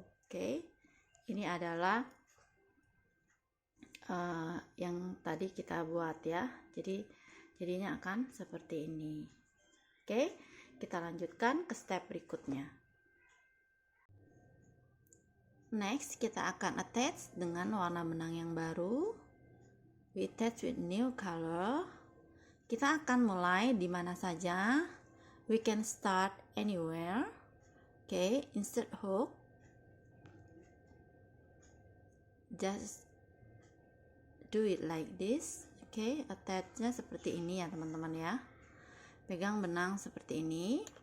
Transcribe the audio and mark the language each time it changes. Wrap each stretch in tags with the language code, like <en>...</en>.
<id>Oke, ini adalah yang tadi kita buat ya. Jadinya akan seperti ini. Oke, kita lanjutkan ke step berikutnya. Next, kita akan attach dengan warna benang yang baru.</id> <en>We attach with new color.</en> <id>Kita akan mulai di mana saja.</id> <en>We can start anywhere. Okay, insert hook. Just do it like this.</en> <id>Okay, attach-nya seperti ini ya teman-teman ya. Pegang benang seperti ini.</id>